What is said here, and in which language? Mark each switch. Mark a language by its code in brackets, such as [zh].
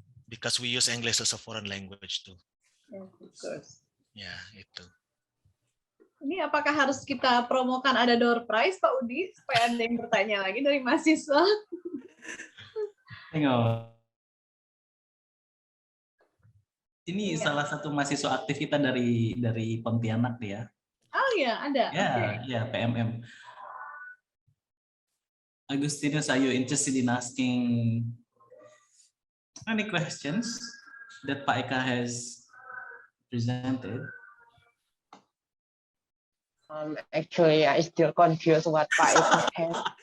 [en] Because we use English as a foreign language too. Yeah, of course. [id] Ya, itu. Ini apakah harus kita promokan ada door prize, Pak Udi, supaya ada yang bertanya lagi dari mahasiswa? Tengok. Ini salah satu mahasiswa aktif kita dari Pontianak dia. Oh ya, ada. Ya, PMM. [en] Agustinus, are you interested in asking any questions that Pak Eka has presented? Actually, I still confused what Pak Eka has.